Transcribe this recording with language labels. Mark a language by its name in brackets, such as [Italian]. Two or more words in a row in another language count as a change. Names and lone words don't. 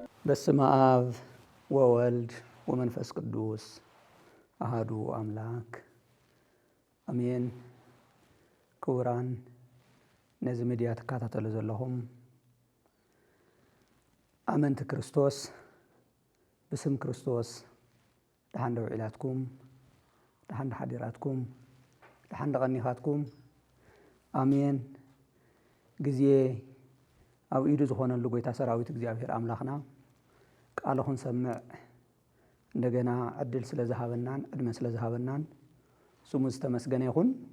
[Geez] በስመ አብ ወወልድ ወመንፈስ ቅዱስ አሐዱ አምላክ አሜን። [Tigrinya] ክቡራን ነዚህ ሚድያ ተከታተሉ ዘለኹም አመንቲ ክርስቶስ ብስም ክርስቶስ ደሓን ደው ኢላትኩም ደሓን ሓዲራትኩም ደሓን ቀኒኻትኩም አሜን። ጊዜ ኣብ ኢዱ ዝኾነሉ ጎይታ ሰራዊት እግዚአብሔር አምላኽና ቃልኹን ሰምዕ እንደገና ዕድል ስለዝሃበናን ዕድመ ስለዝሃበናን ስሙ ዝተመስገነ ይኹን።